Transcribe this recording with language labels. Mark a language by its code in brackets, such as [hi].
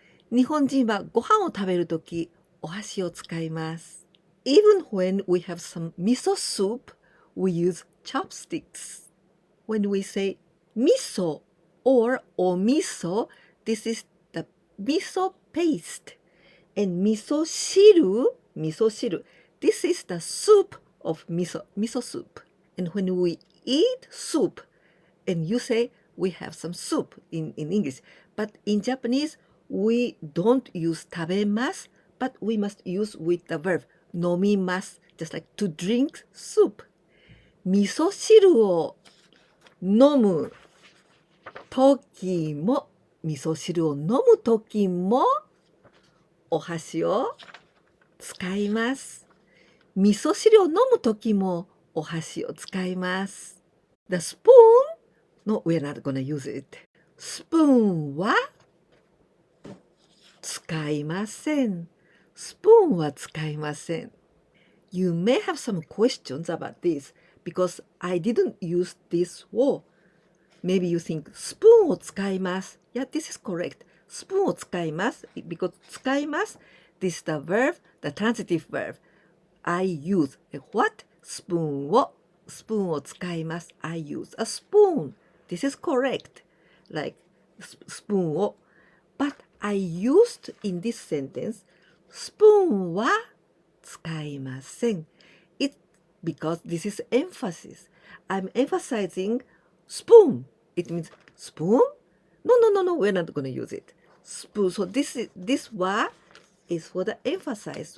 [ja] 日本人はご飯を食べるとき、お箸を使います。 [en] Even when we have some miso soup, we use chopsticks. When we say miso or omiso, this is the miso paste. And miso shiru, this is the soup of miso soup. And when we eat soup, and you say we have some soup in English, but in Japanese, we don't use 食べます, but we must use with the verb 飲みます, just like to drink soup. [ja] 味噌汁を飲む時も、味噌汁を飲む時も、お箸を使います。味噌汁を飲む時も、お箸を使います。 [en] The spoon? No, we're not gonna use it. [ja] スプーンは使いません。スプーンは使いません。 [en] You may have some questions about this because I didn't use this word. Maybe you think [ja] スプーンを使います。 [en] Yeah, this is correct. [ja] スプーンを使います。 [en] Because 使います。 This is the verb, the transitive verb. I use what? [ja] スプーンを使います。 [en] I use a spoon. This is correct. Like [ja] スプーンを。 [en] But I used in this sentence [ja] スプーンは使いません。 [en] It's because this is emphasis. I'm emphasizing spoon. It means spoon? No, we're not going to use it. Spoon. So this wa is for the emphasis.